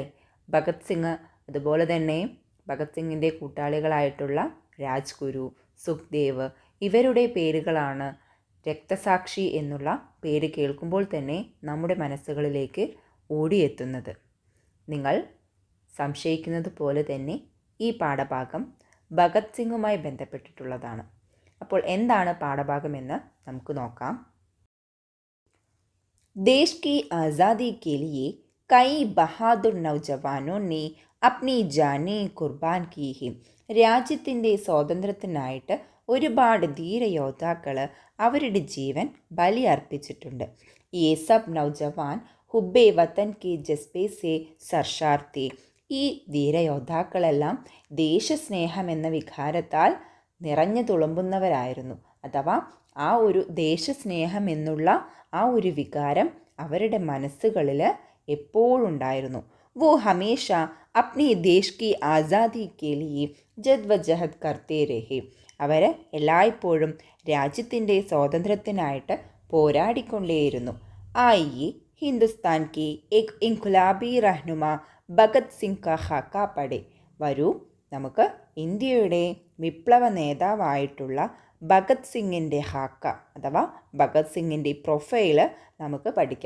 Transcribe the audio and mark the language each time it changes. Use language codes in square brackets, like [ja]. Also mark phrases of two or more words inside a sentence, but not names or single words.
[ml] ഭഗത് സിംഗ്, അതുപോലെ തന്നെ ഭഗത് സിംഗിൻ്റെ കൂട്ടാളികളായിട്ടുള്ള രാജ്ഗുരു, സുഖ്ദേവ്, ഇവരുടെ പേരുകളാണ് രക്തസാക്ഷി എന്നുള്ള പേര് കേൾക്കുമ്പോൾ തന്നെ നമ്മുടെ മനസ്സുകളിലേക്ക് ഓടിയെത്തുന്നത്. നിങ്ങൾ സംശയിക്കുന്നത് പോലെ തന്നെ ഈ പാഠഭാഗം ഭഗത് സിംഗുമായി ബന്ധപ്പെട്ടിട്ടുള്ളതാണ്. അപ്പോൾ എന്താണ് പാഠഭാഗമെന്ന് നമുക്ക് നോക്കാം. [ur] دیش کی آزادی کے لیے کئی بہادر نوجوانوں نے اپنی جانیں കുർബാൻ کی ہے. [ml] രാജ്യത്തിൻ്റെ സ്വാതന്ത്ര്യത്തിനായിട്ട് ഒരുപാട് ധീരയോദ്ധാക്കൾ അവരുടെ ജീവൻ ബലിയർപ്പിച്ചിട്ടുണ്ട്. [ur] یہ سب نوجوان حب وطن کے جذبے سے سرشار تھے. [ml] ഈ ധീരയോദ്ധാക്കളെല്ലാം ദേശസ്നേഹം എന്ന വികാരത്താൽ നിറഞ്ഞു തുളുമ്പുന്നവരായിരുന്നു. അഥവാ ആ ഒരു ദേശസ്നേഹം എന്നുള്ള ആ ഒരു വികാരം അവരുടെ മനസ്സുകളിൽ എപ്പോഴുണ്ടായിരുന്നു. [ur] وہ ہمیشہ اپنے دیش کی آزادی کے لیے جدوجہد کرتے رہے. [ml] അവർ എല്ലായ്പ്പോഴും രാജ്യത്തിൻ്റെ സ്വാതന്ത്ര്യത്തിനായിട്ട് പോരാടിക്കൊണ്ടേയിരുന്നു. [ur] آئیے ہندوستان کی ایک انقلابی رہنما بھگت سنگھ کا خاکہ پڑھے. [ml] വരൂ, നമുക്ക് ഇന്ത്യയുടെ വിപ്ലവ നേതാവായിട്ടുള്ള ഭഗത് സിംഗിൻ്റെ ഹാക്ക അഥവാ ഭഗത് സിംഗിൻ്റെ പ്രൊഫൈല് നമുക്ക് പഠിക്കാം.